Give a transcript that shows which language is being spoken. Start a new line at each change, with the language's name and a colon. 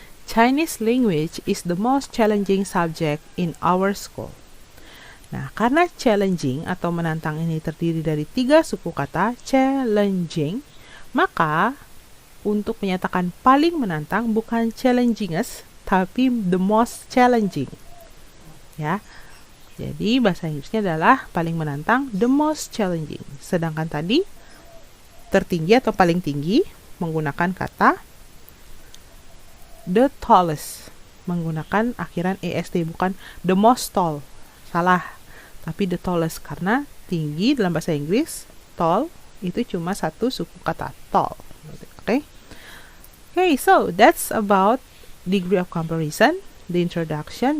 English: Chinese language is the most challenging subject in our school.
Indonesian: Nah, karena challenging atau menantang ini terdiri dari 3 suku kata challenging, maka untuk menyatakan paling menantang bukan challengingest, tapi the most challenging. Ya. Jadi bahasa Inggrisnya adalah paling menantang, the most challenging. Sedangkan tadi tertinggi atau paling tinggi menggunakan kata the tallest, menggunakan akhiran est, bukan the most tall. Salah. Tapi the tallest, karena tinggi dalam bahasa Inggris, tall itu cuma satu suku kata, tall.
English: Okay? Okay, so that's about degree of comparison, the introduction.